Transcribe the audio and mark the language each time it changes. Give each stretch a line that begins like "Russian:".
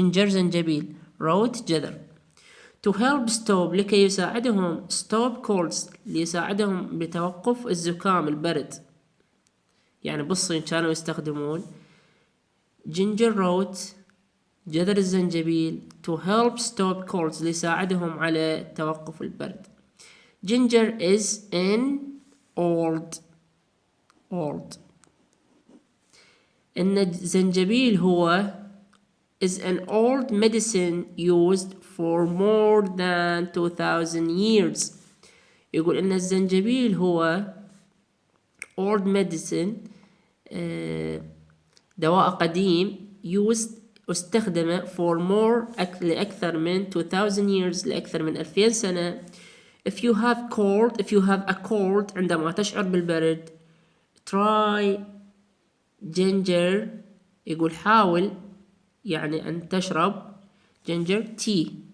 Arabic: ginger زنجبيل، root جذر.
English: to help stop
Arabic: لكي يساعدهم
English: stop colds
Arabic: ليساعدهم بتوقف الزكام البرد. يعني بالصين كانوا يستخدمون ginger root جذر الزنجبيل
English: to help stop colds
Arabic: ليساعدهم على توقف البرد.
English: ginger is an old
Arabic: إن الزنجبيل هو
English: is an old medicine used for more than 2000 years.
Arabic: يقول إن الزنجبيل هو
English: old medicine
Arabic: دواء قديم used استخدم
English: for more
Arabic: لأكثر من
English: 2000 years
Arabic: لأكثر من 2000 سنة.
English: if you have a cold
Arabic: عندما تشعر بالبرد
English: try ginger
Arabic: يقول حاول يعني أن تشرب
English: ginger tea.